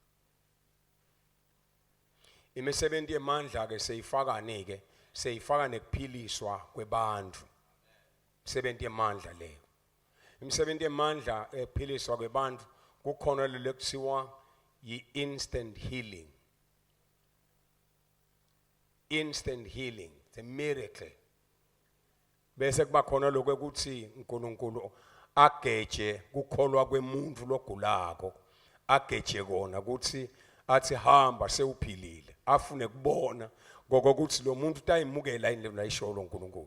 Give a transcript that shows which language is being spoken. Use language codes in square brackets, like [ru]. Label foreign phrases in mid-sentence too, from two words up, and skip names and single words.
[ss] Imisebenzi yemandla ke seyifaka nekuphiliswa kwebantu. Imisebenzi yemandla leyo. Imisebenzi yemandla ephiliswa kwebantu kukhona lekuthiwa yi- [en] instant healing. Instant healing, it's a miracle. [ss] Bese kuba khona lokho ukuthi uNkulunkulu ageje kukholwa kwemuntu logulako, ageje kona ukuthi athi hamba sewuphilile, afune kubona ngokuthi lo muntu utayimukela yini layisho lo uNkulunkulu.